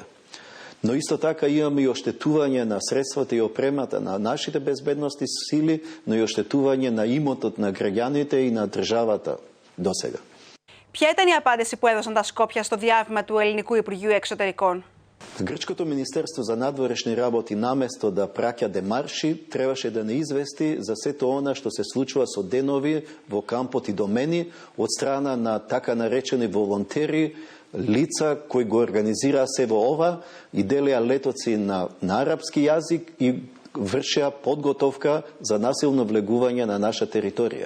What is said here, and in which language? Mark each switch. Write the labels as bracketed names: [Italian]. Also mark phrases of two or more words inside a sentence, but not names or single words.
[Macedonian] Но исто така имаме и оштетување на средствата и опремата на нашите безбедности сили, но и оштетување на имотот на граѓаните и на државата досега. [Greek] Ποια ήταν η απάντηση που έδωσαν τα Σκόπια στο διάβημα του Ελληνικού Υπουργείου Εξωτερικών? [Macedonian] Грчкото Министерство за надворешни работи наместо да праќа демарши, требаше да не извести за сето она што се случува со денови во кампот Идомени од страна на така наречени волонтери, лица кои го организираа се во ова и делеа летоци на арапски јазик и вршеа подготовка за насилно влегување на наша територија.